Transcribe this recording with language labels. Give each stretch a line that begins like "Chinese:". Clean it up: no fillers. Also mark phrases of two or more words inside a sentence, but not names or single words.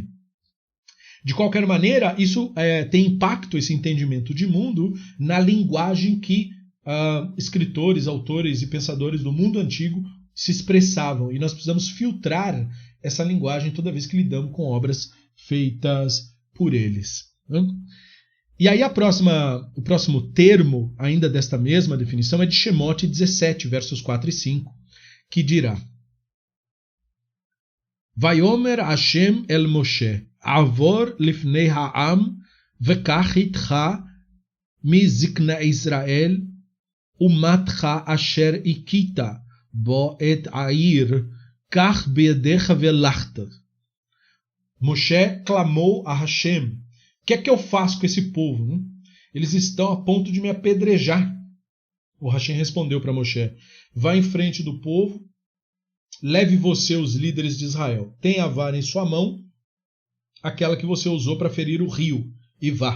Portuguese: De qualquer maneira, isso tem impacto, esse entendimento de mundo, na linguagem que escritores, autores e pensadores do mundo antigo se expressavam. E nós precisamos filtrar essa linguagem toda vez que lidamos com obras feitas por eles. Né? E aí o próximo termo, ainda desta mesma definição, é de Shemot 17, versos 4 e 5, que dirá:
Hebrew: ויאמר השם אל משה עבור לפני העם וקח אתך מזקני ישראל ומטך אשר הכית בו את היאר קח בידך והלכת.
Portuguese: Moshe clamou a Hashem: o que é que eu faço com esse povo? Né? Eles estão a ponto de me apedrejar. O Hashem respondeu para Moshe: vá em frente do povo, leve você os líderes de Israel, tenha a vara em sua mão, aquela que você usou para ferir o rio, e vá.